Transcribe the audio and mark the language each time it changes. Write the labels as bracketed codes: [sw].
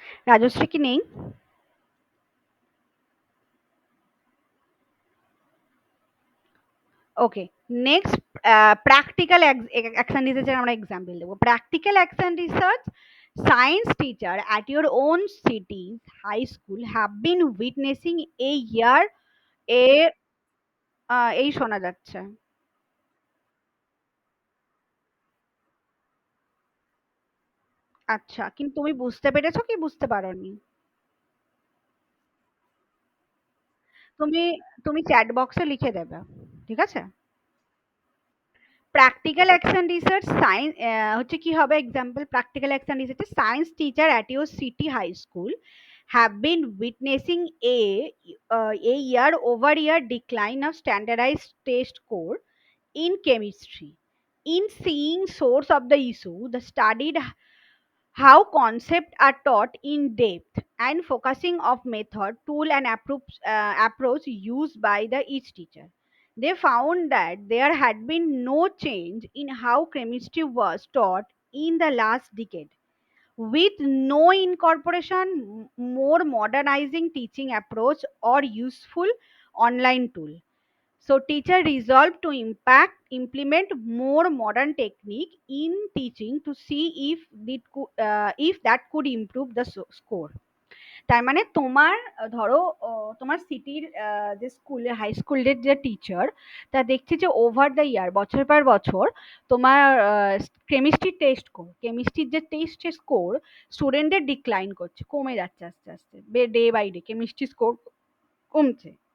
[bn] রাজশ্রী কি নেই? ওকে, next practical action রিসার্চের আমরা এক্সাম্পল দেবো। [en] practical action research, science teacher at your own city's high school have been witnessing a year a [bn] এই শোনা যাচ্ছে। আচ্ছা, কিন্তু তুমি বুঝতে পেরেছো কি বুঝতে পারোনি? তুমি তুমি চ্যাট বক্সে লিখে দেবে, ঠিক আছে? [en] practical action research science [bn] হচ্ছে কি হবে [en] Example, practical action research, science teacher at your city high school have been witnessing a year over year decline of standardized test score in chemistry. In seeing source of the issue, the studied how concepts are taught in depth and focusing of method, tool and approach used by the each teacher. They found that there had been no change in how chemistry was taught in the last decade, with no incorporation more modernizing teaching approach or useful online tool. So teacher resolved to impact implement more modern technique in teaching to see if that could improve the score. [bn] তার মানে তোমার ধরো তোমার সিটির যে স্কুলে high স্কুলের যে টিচার তা দেখছি যে ওভার দ্য ইয়ার বছর পর বছর তোমার কেমিস্ট্রি টেস্ট কেমিস্ট্রির যে টেস্ট স্কোর স্টুডেন্টদের ডিক্লাইন করছে, কমে যাচ্ছে আস্তে আস্তে, day by day chemistry score কমছে।